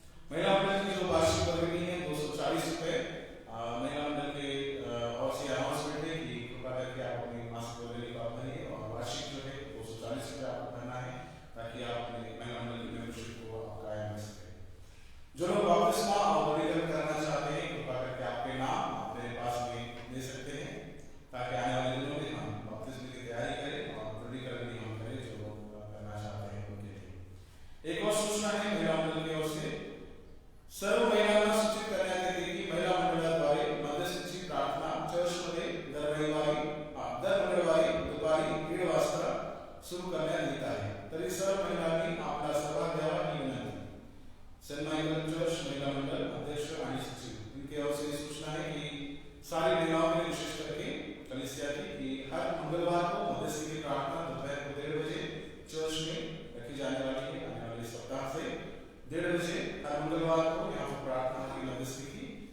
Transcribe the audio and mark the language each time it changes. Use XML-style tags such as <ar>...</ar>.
<hi>महिला मंडल की जो वार्षिक वर्गणी है 240 रुपए। महिला मंडल के और से अनाउंसमेंट है कि कृपा करके आप अपनी मासिक वर्गणी को आप भरिए और वार्षिक जो है 240 रुपए आपको भरना है ताकि आप अपने महिला मंडल की मेंबरशिप को आप कायम रख सकें। जो लोग बपतिस्मा और दृढ़ीकरण करना चाहते हैं कृपा करके आपके नाम अपने पास में दे सकते हैं ताकि आने वाले दिनों में हम बपतिस्मा की तैयारी करें और दृढ़ीकरण भी हम करें जो लोग करना चाहते हैं उनके लिए।</hi> <mr>एक और सूचना है महिला मंडल की ओर से सर्व महिलांना सूचित करण्यात येते की महिला मंडळाद्वारे मध्यस्थीची प्रार्थना चर्चमध्ये दर मंगळवारी दुपारी 1:30 वाजता सुरू करण्यात येत आहे। तरी सर्व महिलांनी आपला सहभाग द्यावा ही विनंती।</mr> <hi>सेंट माइकल चर्च महिला मंडल अध्यक्ष आणि सचिव इनके ओर से सूचना है कि सारी महिलाओं के लिए विशेष करके कलीसिया की हर मंगलवार को मध्यस्थी की प्रार्थना दोपहर को 1:30 बजे चर्च में रखी जाने वाली है। आने वाले सप्ताह से 1:30 बजे हर मंगलवार को यहाँ पर प्रार्थना की मध्यस्थी की।</hi>